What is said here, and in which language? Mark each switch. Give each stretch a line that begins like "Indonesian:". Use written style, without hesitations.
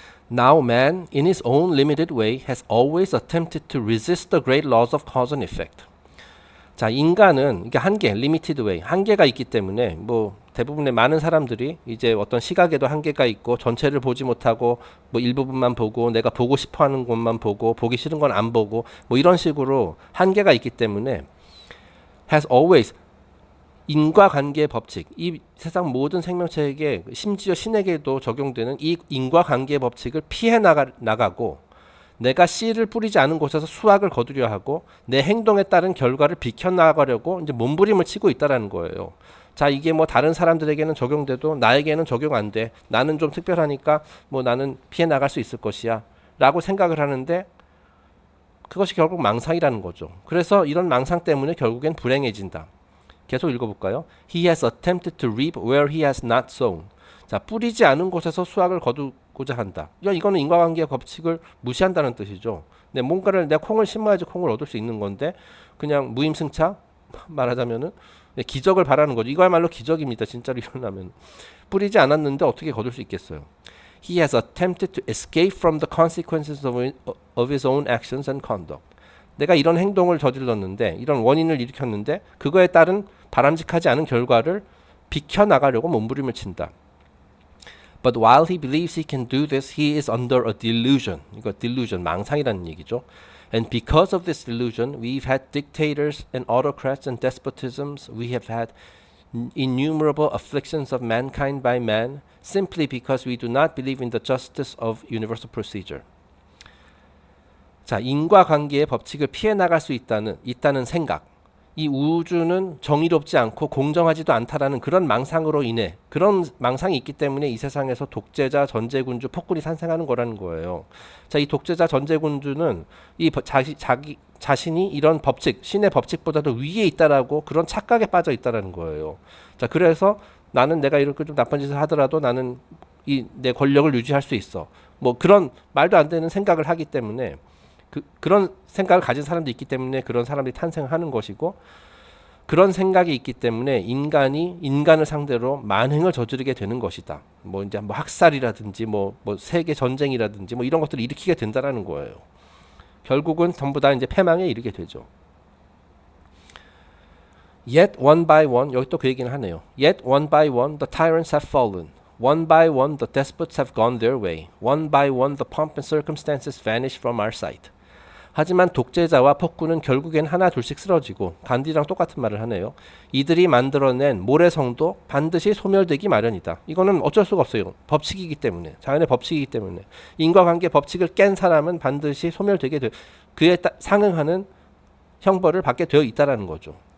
English: Now man, in his own limited way, has always attempted to resist the great laws of cause and effect.
Korean: 자, 인간은 이게
English: limited way,
Korean: 한계가 있기 때문에 뭐 대부분의 많은 사람들이 이제 어떤 시각에도 한계가 있고 전체를 보지 못하고 뭐 일부분만 보고 내가 보고 싶어하는 것만 보고 보기 싫은 건 안 보고 뭐 이런 식으로 한계가 있기 때문에
English: has always
Korean: 인과관계의 법칙, 이 세상 모든 생명체에게 심지어 신에게도 적용되는 이 인과관계의 법칙을 피해 나가고 내가 씨를 뿌리지 않은 곳에서 수확을 거두려 하고 내 행동에 따른 결과를 비켜나가려고 이제 몸부림을 치고 있다라는 거예요. 자, 이게 뭐 다른 사람들에게는 적용돼도 나에게는 적용 안 돼. 나는 좀 특별하니까 뭐 나는 피해 나갈 수 있을 것이야 라고 생각을 하는데 그것이 결국 망상이라는 거죠. 그래서 이런 망상 때문에 결국엔 불행해진다. 계속 읽어볼까요?
English: He has attempted to reap where he has not sown.
Korean: 자, 뿌리지 않은 곳에서 수확을 거두고자 한다. 이거는 인과관계의 법칙을 무시한다는 뜻이죠. 내가 콩을 심어야지 콩을 얻을 수 있는 건데 그냥 무임승차 말하자면은 기적을 바라는 거죠. 이거야말로 기적입니다. 진짜로 일어나면. 뿌리지 않았는데 어떻게 거둘 수 있겠어요.
English: He has attempted to escape from the consequences of his own actions and conduct.
Korean: 내가 이런 행동을 저질렀는데 이런 원인을 일으켰는데 그거에 따른 바람직하지 않은 결과를 비켜나가려고 몸부림을 친다.
English: But while he believes he can do this, he is under a delusion.
Korean: 이거 delusion, 망상이라는 얘기죠.
English: And because of this delusion, we've had dictators and autocrats and despotisms. We have had innumerable afflictions of mankind by man, simply because we do not believe in the justice of universal procedure.
Korean: 자, 인과관계의 법칙을 피해 나갈 수 있다는 생각. 이 우주는 정의롭지 않고 공정하지도 않다라는 그런 망상으로 인해 그런 망상이 있기 때문에 이 세상에서 독재자, 전제군주, 폭군이 탄생하는 거라는 거예요. 자, 이 독재자, 전제군주는 자기 자신이 이런 법칙, 신의 법칙보다도 위에 있다라고 그런 착각에 빠져 있다라는 거예요. 자, 그래서 나는 내가 이렇게 좀 나쁜 짓을 하더라도 나는 내 권력을 유지할 수 있어. 뭐 그런 말도 안 되는 생각을 하기 때문에 그런 생각을 가진 사람도 있기 때문에 그런 사람들이 탄생하는 것이고 그런 생각이 있기 때문에 인간이 인간을 상대로 만행을 저지르게 되는 것이다. 뭐 이제 뭐 학살이라든지 뭐 세계 전쟁이라든지 뭐 이런 것들을 일으키게 된다라는 거예요. 결국은 전부 다 이제 패망에 이르게 되죠.
English: Yet one by one
Korean: 여기 또 그 얘기는 하네요.
English: Yet one by one the tyrants have fallen. One by one the despots have gone their way. One by one the pomp and circumstances vanish from our sight.
Korean: 하지만 독재자와 폭군은 결국엔 하나 둘씩 쓰러지고 간디랑 똑같은 말을 하네요. 이들이 만들어낸 모래성도 반드시 소멸되기 마련이다. 이거는 어쩔 수가 없어요. 법칙이기 때문에. 자연의 법칙이기 때문에. 인과관계 법칙을 깬 사람은 반드시 소멸되게 돼. 그에 상응하는 형벌을 받게 되어 있다라는 거죠.